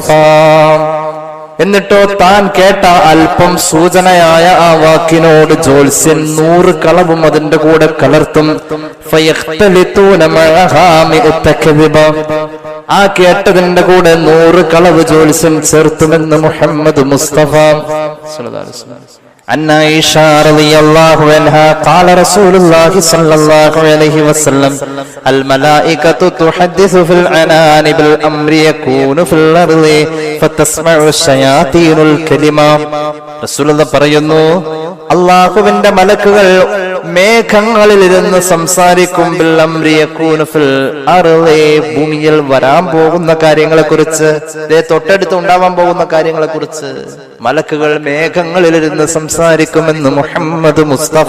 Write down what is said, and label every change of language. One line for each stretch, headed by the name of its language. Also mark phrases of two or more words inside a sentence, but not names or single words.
Malayalam: എന്നിട്ടോ താൻ കേട്ട അല്പം സൂചനയായ ആ വാക്കിനോട് ജ്യോത്സ്യൻ 100 കളവും അതിന്റെ കൂടെ കലർത്തും. ആ കേട്ടതിന്റെ കൂടെ 100 കളവ് ജ്യോത്സ്യൻ ചേർത്തുമെന്ന് മുഹമ്മദ് മുസ്തഫ.
Arabic: عن عائشة رضي الله عنها قال رسول الله صلى الله عليه وسلم الملائكة تحدث في العنان بالأمر يكون في الأرض فتسمع الشياطين الكلمة. رسول الله
Malayalam: പറയുന്നു, അല്ലാഹുവിന്റെ മലക്കുകൾ മേഘങ്ങളിലിരുന്ന് സംസാരിക്കും.
Arabic: بالأمر يكون في الأرض,
Malayalam: ഭൂമിയിൽ വരാൻ പോകുന്ന കാര്യങ്ങളെ കുറിച്ച്, തൊട്ടടുത്ത് ഉണ്ടാവാൻ പോകുന്ന കാര്യങ്ങളെ കുറിച്ച് മലക്കുകൾ മേഘങ്ങളിലിരുന്ന് സംസാരിക്കുമെന്ന് മുഹമ്മദ് മുസ്തഫ.